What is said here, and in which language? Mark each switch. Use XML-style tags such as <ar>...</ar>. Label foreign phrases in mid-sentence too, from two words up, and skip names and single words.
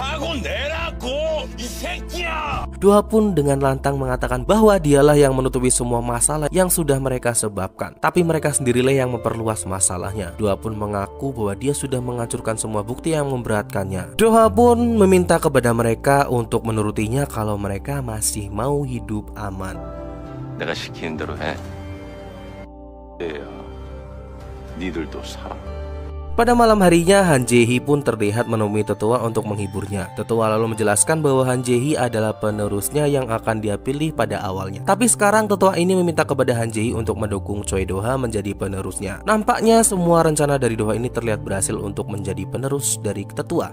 <id>Do-ha pun dengan lantang mengatakan bahwa dialah yang menutupi semua masalah yang sudah mereka sebabkan, tapi mereka sendirilah yang memperluas masalahnya. Do-ha pun mengaku bahwa dia sudah menghancurkan semua bukti yang memberatkannya. Do-ha pun meminta kepada mereka untuk menurutinya kalau mereka masih mau hidup aman.</id> <ko>내가 시키는 대로 해. 얘야, 니들도 살아.</ko> <id>Pada malam harinya, Han Jae-hee pun terlihat menemui tetua untuk menghiburnya. Tetua lalu menjelaskan bahwa Han Jae-hee adalah penerusnya yang akan dia pilih pada awalnya. Tapi sekarang tetua ini meminta kepada Han Jae-hee untuk mendukung Choi Do-ha menjadi penerusnya. Nampaknya semua rencana dari Do-ha ini terlihat berhasil untuk menjadi penerus dari tetua.</id>